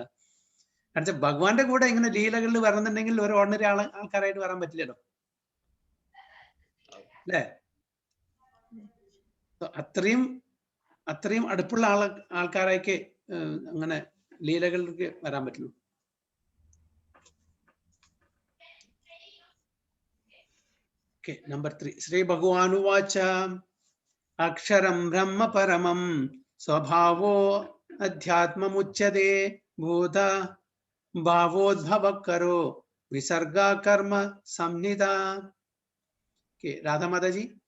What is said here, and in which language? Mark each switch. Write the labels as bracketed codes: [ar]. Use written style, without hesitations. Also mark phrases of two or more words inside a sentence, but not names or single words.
[ml] കാരണം ഭഗവാന്റെ കൂടെ ഇങ്ങനെ ലീലകളിൽ വരണമെന്നുണ്ടെങ്കിൽ ഒരു ഓർഡിനറി ആൾക്കാരായിട്ട് വരാൻ പറ്റില്ലല്ലോ, അല്ലേ? അത്രയും അടുപ്പുള്ള ആൾക്കാരൊക്കെ അങ്ങനെ ലീലകളിലേക്ക് വരാൻ പറ്റുള്ളൂ. [en] Number 3. [sa] श्री भगवानुवाच अक्षरं ब्रह्म परमं स्वभावो अध्यात्म मुच्यते भूत भावोद्भवकरो विसर्ग कर्म संज्ञित. [en] Okay, Radha Mataji.